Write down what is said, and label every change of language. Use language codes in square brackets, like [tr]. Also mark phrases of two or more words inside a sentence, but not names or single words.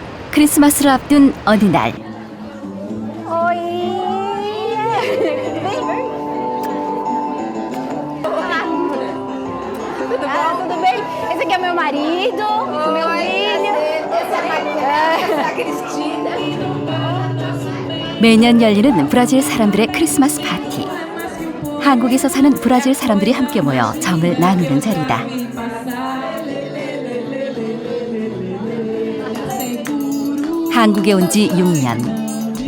[ko] 크리스마스를 앞둔 어느 날 [pt] Tudo bem? Esse aqui é meu marido, meu filho. Essa é a Cristina. [ko] 매년 열리는 브라질 사람들의 크리스마스 파티. 한국에서 사는 브라질 사람들이 함께 모여 정을 나누는 자리다. 한국에 온 지 6년.